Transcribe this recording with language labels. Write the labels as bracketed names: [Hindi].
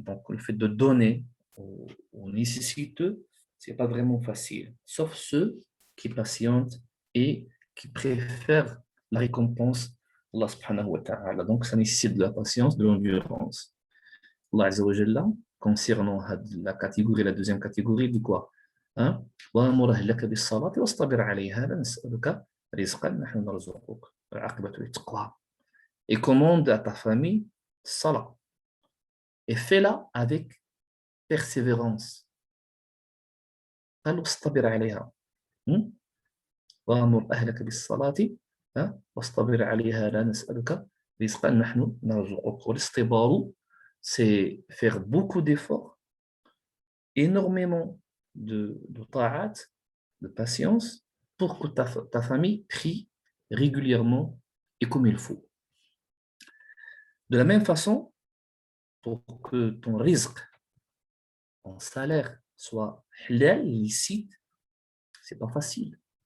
[French] Donc le fait de donner aux nécessiteux, c'est pas vraiment facile, sauf ceux qui patientent et qui préfèrent la récompense d'Allah subhanahu wa ta'ala. Donc ça nécessite de la patience, de l'endurance. Allah Azza wa Jalla, concernant la deuxième catégorie, dit quoi? [Arabic] وأمر أهلك بالصلاة واصطبر عليها لا نسألك رزقا نحن نرزقك العاقبة للتقوى. [French] Et commande à ta famille salat. Et fais-la avec persévérance. [Arabic] قال واصطبر عليها. وأمر أهلك بالصلاة واصطبر عليها لا نسألك رزقا نحن نرزقك. [French] والاصطبار, c'est faire beaucoup d'efforts, énormément de ta'at, de patience, pour que ta famille prie régulièrement et comme il faut. De la même façon, pour que ton rizq, ton salaire, soit halal, licite, c'est pas facile.